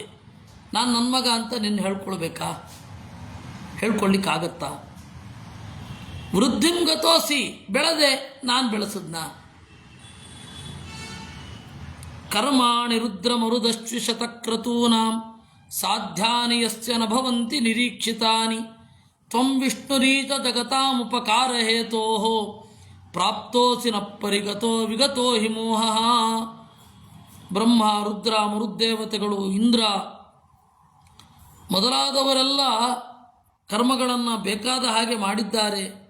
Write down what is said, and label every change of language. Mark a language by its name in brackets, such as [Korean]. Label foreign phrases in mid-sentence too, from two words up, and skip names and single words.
[Kannada] ನಾನು ನನ್ನ ಮಗ ಅಂತ ನಿನ್ನ ಹೇಳ್ಕೊಳ್ಬೇಕಾ? ಹೇಳ್ಕೊಳ್ಳಿಕ್ಕಾಗತ್ತಾ? [Sanskrit] ವೃದ್ಧಿಂ ಗತೋಸಿ, [Kannada] ಬೆಳೆದೆ, ನಾನು ಬೆಳೆಸದ್ನ. [Sanskrit] ಕರ್ಮಾಣಿ ರುದ್ರ ಮರುದಶ್ವಿಶತಕ್ರತೂನಾಂ ಸಾಧ್ಯಾನಿ ಯಸ್ಯ ನ ಭವಂತಿ ನಿರೀಕ್ಷಿತಾನಿ ತ್ವಂ ವಿಷ್ಣುರೀತ ಜಗತಾಮುಪಕಾರ ಹೇತೋಃ ಪ್ರಾಪ್ತೋಸಿ ನ ಪರಿಗತೋ ವಿಗತೋ ಹಿ ಮೋಹಃ. [Kannada] ಬ್ರಹ್ಮ, ರುದ್ರ, ಮರುದ್ದೇವತೆಗಳು, ಇಂದ್ರ ಮೊದಲಾದವರೆಲ್ಲ ಕರ್ಮಗಳನ್ನು ಬೇಕಾದ ಹಾಗೆ ಮಾಡಿದ್ದಾರೆ.